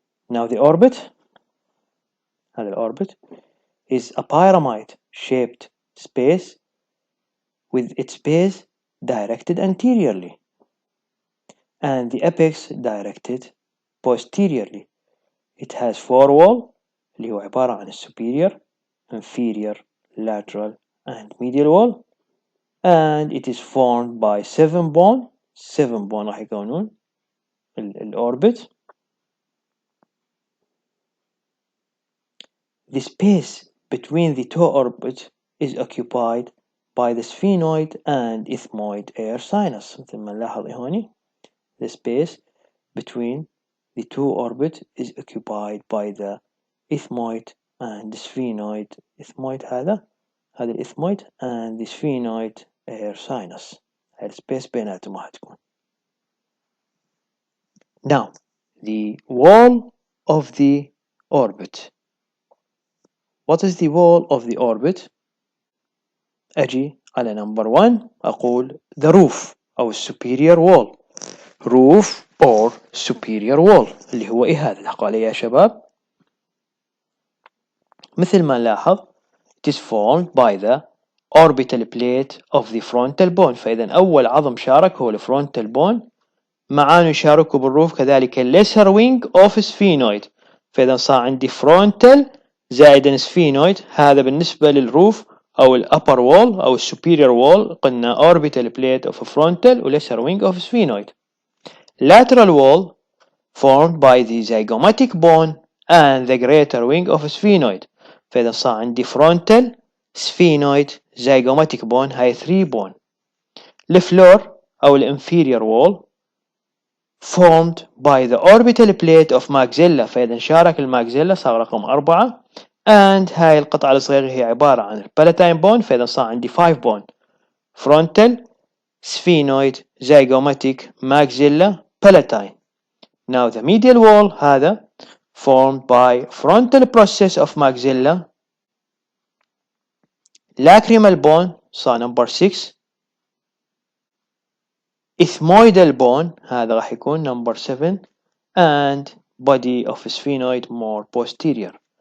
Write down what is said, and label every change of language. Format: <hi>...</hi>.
<en>Now the orbit,</en> <ar>هذا الأوربت</ar> <en>is a pyramid shaped space with its base directed anteriorly and the apex directed posteriorly. It has four walls</en> <ar>اللي هو عبارة عن</ar> <en>superior, inferior, lateral and medial wall and it is formed by 7 bone. 7 bone</en> <ar>راح يكونون الأوربت.</ar> <en>The space between the two orbits is occupied by the sphenoid and ethmoid air sinus.</en> <ar>مثل ما نلاحظ هوني</ar> <en>the space between the two orbits is occupied by the ethmoid and the sphenoid. ethmoid</en> <ar>هذا</ar> <en>الethmoid and the sphenoid air sinus.</en> <ar>هاي السبيس بيناتهم راح تكون.</ar> <en>Now the wall of the orbit. What is the wall of the orbit?</en> <ar>أجي على</ar> <en>number 1</en> <ar>أقول</ar> <en>the roof</en> <ar>أو</ar> <en>superior wall. roof or superior wall</en> <ar>اللي هو هذا لاحظوا علي يا شباب. مثل ما نلاحظ</ar> <en>it is formed by the orbital plate of the frontal bone.</en> <ar>فإذا أول عظم شارك هو الفرونتال بون، معاه يشاركوا بالروف كذلك</ar> <en>lesser wing of sphenoid.</en> <ar>فإذا صار عندي frontal زائدا sphenoid. هذا بالنسبة للروف أو</ar> <en>upper wall أو superior wall قلنا orbital plate of frontal و lesser wing of sphenoid. Lateral wall formed by the zygomatic bone and the greater wing of sphenoid.</en> <ar>فإذا صار عندي</ar> <en>frontal sphenoid zygomatic bone</en> <ar>هاي</ar> <en>3 bone.</en> <ar>الفلور أو</ar> <en>inferior wall formed by the orbital plate of maxilla.</en> <ar>فإذا شارك الماكسيلا صار رقم 4</ar> <en>and</en> <ar>هاي القطعة الصغيرة هي عبارة عن palatine bone. فإذا صار عندي</ar> <en>5 bone frontal sphenoid zygomatic maxilla palatine. Now the medial wall</en> <ar>هذا</ar> <en>formed by frontal process of maxilla lacrimal bone</en> <ar>صار</ar> <en>number 6 ethmoidal bone</en> <ar>هذا راح يكون</ar> <en>number 7 and body of sphenoid more posterior.</en>